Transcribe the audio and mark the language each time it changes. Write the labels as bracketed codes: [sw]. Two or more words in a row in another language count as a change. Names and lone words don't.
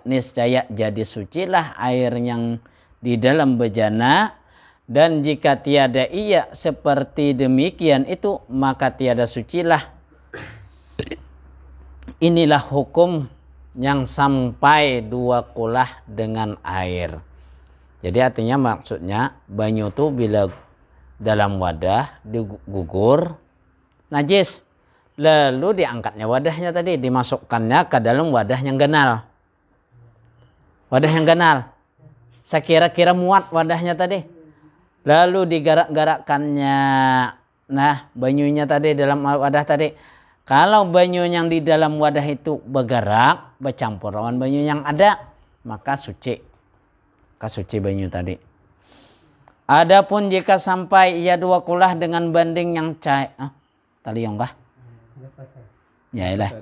[ms] Niscaya jadi sucilah air yang di dalam bejana. Dan jika tiada ia seperti demikian itu, maka tiada sucilah. Inilah hukum yang sampai 2 kulah dengan air. [bjn] Jadi artinya maksudnya banyu itu bila dalam wadah digugur najis. Lalu diangkatnya wadahnya tadi, dimasukkannya ke dalam wadah yang ganal. Wadah yang ganal. Sekira-kira muat wadahnya tadi. Lalu digarak-garakkannya. Nah, banyunya tadi dalam wadah tadi. Kalau banyu yang di dalam wadah itu bergerak, bercampur dengan banyu yang ada, maka suci. Maka suci banyu tadi. [ms] Adapun jika sampai ia 2 kulah dengan banding yang cair. [bjn] Tali yang kah? Ya ilah.